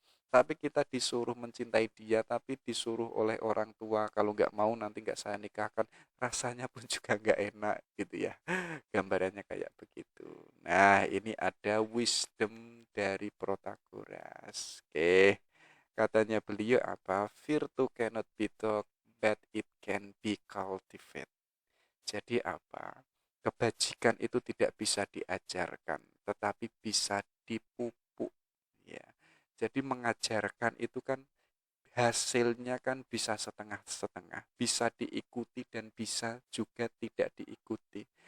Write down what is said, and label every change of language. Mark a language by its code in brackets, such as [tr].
[id] Tapi kita disuruh mencintai dia, tapi disuruh oleh orang tua, kalau nggak mau nanti nggak saya nikahkan, rasanya pun juga nggak enak gitu ya. Gambarannya kayak begitu. Nah, ini ada wisdom dari Protagoras. Oke, katanya beliau apa? [en] Virtue cannot be taught, but it can be cultivated. [id] Jadi apa? Kebajikan itu tidak bisa diajarkan, tetapi bisa dipupuk. Ya. Jadi mengajarkan itu kan hasilnya kan bisa setengah-setengah, bisa diikuti dan bisa juga tidak diikuti.